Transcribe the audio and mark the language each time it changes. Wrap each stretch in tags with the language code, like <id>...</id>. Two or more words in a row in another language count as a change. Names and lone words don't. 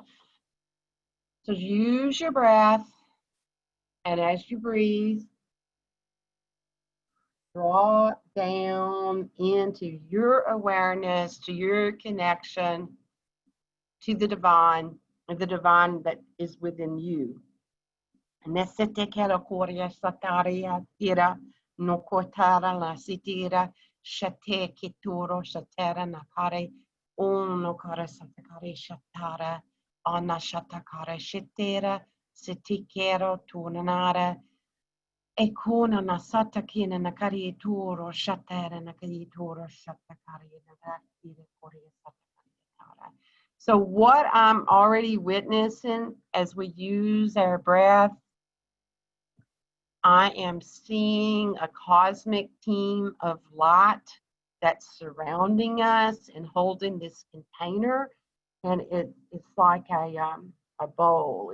<en>So use your breath, and as you breathe, draw it down into your awareness, to your connection to the divine that is within you. Nesete kera koria sataria tira no kotara la sitira shate kituro shatera nakare uno kara satakare shatara ana shatakare shitera sitikero tunanara ekuna nasata kina nakari turo shatera nakari turo shatakare nakari koria satakare. So what I'm already witnessing as we use our breath, I am seeing a cosmic team of light that's surrounding us and holding this container, and it's like a bowl.</en>